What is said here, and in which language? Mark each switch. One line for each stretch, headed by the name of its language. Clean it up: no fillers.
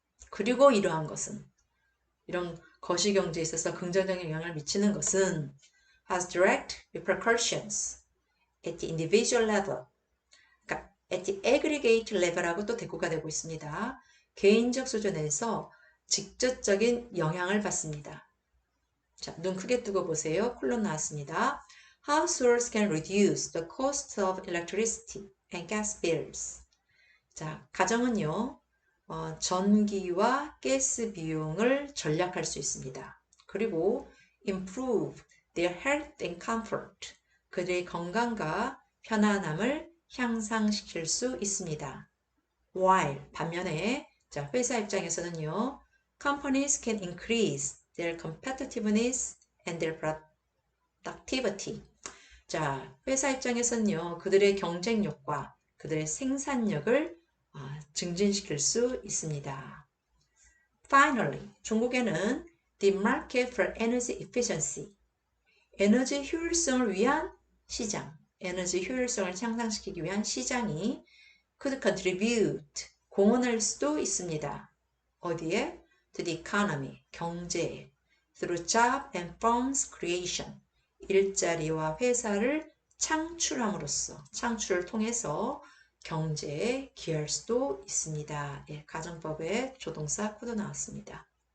Korean: 그리고 이러한 것은, 이런 거시경제에 있어서 긍정적인 영향을 미치는 것은
English: has direct repercussions at the individual level,
Korean: 그러니까
English: at the aggregate level
Korean: 하고 또 대꾸가 되고 있습니다. 개인적 수준에서 직접적인 영향을 받습니다. 자, 눈 크게 뜨고 보세요. 콜론 나왔습니다.
English: Households can reduce the cost of electricity and gas bills.
Korean: 자, 가정은요, 전기와 가스 비용을 절약할 수 있습니다. 그리고
English: improve their health and comfort.
Korean: 그들의 건강과 편안함을 향상시킬 수 있습니다.
English: While
Korean: 반면에 자, 회사 입장에서는요,
English: companies can increase their competitiveness and their productivity.
Korean: 자, 회사 입장에서는요, 그들의 경쟁력과 그들의 생산력을 증진시킬 수 있습니다.
English: Finally,
Korean: 종국에는
English: the market for energy efficiency,
Korean: 에너지 효율성을 위한 시장, 에너지 효율성을 향상시키기 위한 시장이
English: could contribute,
Korean: 공헌할 수도 있습니다. 어디에?
English: To the economy,
Korean: 경제에.
English: Through job and firms creation,
Korean: 일자리와 회사를 창출함으로써, 창출을 통해서 경제에 기여할 수도 있습니다. 예, 가정법의 조동사 코드 나왔습니다.